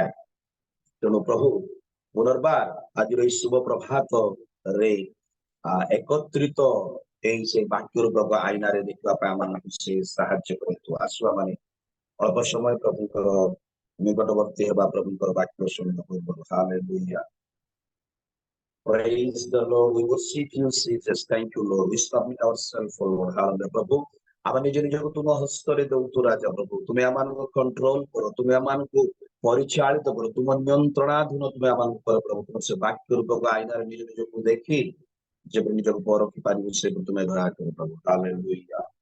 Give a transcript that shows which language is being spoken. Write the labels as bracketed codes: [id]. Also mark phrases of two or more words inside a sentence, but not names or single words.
[or] ତେଣୁ ପ୍ରଭୁ ପୁନର୍ବାର ଆଜିର ଏହି ଶୁଭ ପ୍ରଭାତରେ ଏକତ୍ରିତ এই ସେ ବାକ୍ୟ ରୂପକ ଆଇନାରେ ଦେଖିବା ପାଇଁ ଆମମାନଙ୍କୁ ସେ ସାହାଯ୍ୟ କରନ୍ତୁ। ଆସୁ ଆମେ ଅଳ୍ପ ସମୟ ପ୍ରଭୁଙ୍କର ନିକଟବର୍ତ୍ତୀ ହେବା, ପ୍ରଭୁଙ୍କର ବାକ୍ୟ ଶୁଣିବା ପୂର୍ବରୁ। [en] ହାଲେଲୁୟା। Praise the Lord. We worship you, Jesus. Thank you, Lord. We submit ourselves for Lord. Hallelujah. [or] ପ୍ରଭୁ ଆମେ ନିଜ ନିଜକୁ ତୁମ ହସ୍ତରେ ଦଉଛୁ ରାଜା ପ୍ରଭୁ। ତୁମେ ଆମମାନଙ୍କୁ କଣ୍ଟ୍ରୋଲ କର, ତୁମେ ଆମମାନଙ୍କୁ ପରିଚାଳିତ କର, ତୁମ ନିୟନ୍ତ୍ରଣାଧୀନ ତୁମେ ଆମମାନଙ୍କୁ କର ପ୍ରଭୁ। ତୁମ ସେ ବାକ୍ୟ ରୂପକ ଆଇନାରେ ନିଜ ନିଜକୁ ଦେଖି ଯେବେ ନିଜକୁ ପରଖି ପାରିବୁ ସେବେ ତୁମେ ଦୟା କର ପ୍ରଭୁ। ହାଲେଲୁୟା।